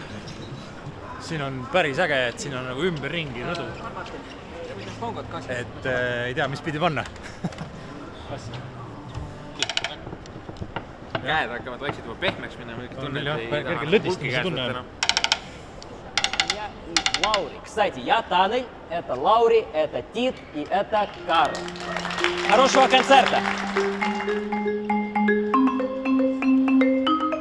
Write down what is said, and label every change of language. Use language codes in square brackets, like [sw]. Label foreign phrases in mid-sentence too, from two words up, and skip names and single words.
[et] Siin on päris äge, et siin on nagu ümberringi rõdu. Et ei tea, mis pidi panna. Käed hakkavad vaikselt juba pehmeks minna. Kerge lõdistamise tunne on. [ru] Лаури. Кстати, я Таня, это Лаури, это Тит и это Карл. Хорошего концерта!